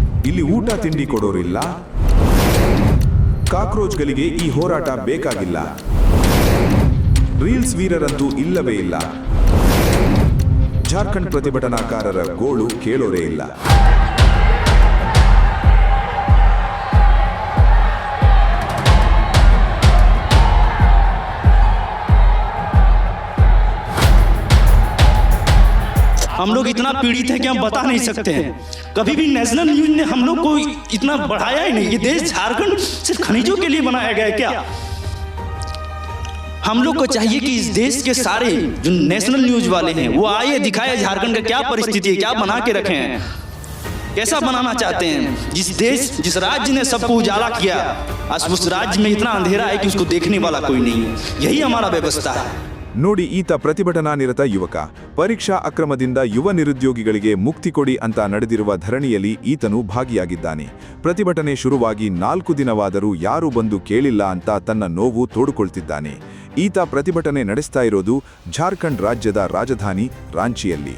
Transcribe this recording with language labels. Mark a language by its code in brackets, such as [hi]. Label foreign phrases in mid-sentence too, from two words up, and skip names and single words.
[kn] ಇಲ್ಲಿ ಊಟ ತಿಂಡಿ ಕೊಡೋರಿಲ್ಲ, ಕಾಕ್ರೋಚ್ಗಳಿಗೆ ಈ ಹೋರಾಟ ಬೇಕಾಗಿಲ್ಲ, ರೀಲ್ಸ್ ವೀರರಂತೂ ಇಲ್ಲವೇ ಇಲ್ಲ, ಜಾರ್ಖಂಡ್ ಪ್ರತಿಭಟನಾಕಾರರ ಗೋಳು ಕೇಳೋರೇ ಇಲ್ಲ. [hi] हम लोग इतना पीड़ित है कि हम बता नहीं सकते हैं। कभी भी [en] national news [hi] ने हम लोग को इतना बढ़ाया ही नहीं। ये देश झारखंड सिर्फ खनिजों के लिए बनाया गया है क्या? हम लोग को चाहिए कि इस देश के सारे जो [en] national news [hi] वाले हैं वो आए, दिखाए झारखंड का क्या परिस्थिति है, क्या बना के रखे हैं, कैसा बनाना चाहते हैं। जिस राज्य ने सबको उजाला किया, आज उस राज्य में इतना अंधेरा है कि उसको देखने वाला कोई नहीं है। यही हमारा व्यवस्था है। [kn] ನೋಡಿ, ಈತ ಪ್ರತಿಭಟನಾ ನಿರತ ಯುವಕ. ಪರೀಕ್ಷಾ ಅಕ್ರಮದಿಂದ ಯುವ ನಿರುದ್ಯೋಗಿಗಳಿಗೆ ಮುಕ್ತಿ ಕೊಡಿ ಅಂತ ನಡೆದಿರುವ ಧರಣಿಯಲ್ಲಿ ಈತನು ಭಾಗಿಯಾಗಿದ್ದಾನೆ. ಪ್ರತಿಭಟನೆ ಶುರುವಾಗಿ 4 ದಿನವಾದರೂ ಯಾರೂ ಬಂದು ಕೇಳಿಲ್ಲ ಅಂತ ತನ್ನ ನೋವು ತೋಡಿಕೊಳ್ತಿದ್ದಾನೆ. ಈತ ಪ್ರತಿಭಟನೆ ನಡೆಸ್ತಾ ಇರೋದು ಜಾರ್ಖಂಡ್ ರಾಜ್ಯದ ರಾಜಧಾನಿ ರಾಂಚಿಯಲ್ಲಿ.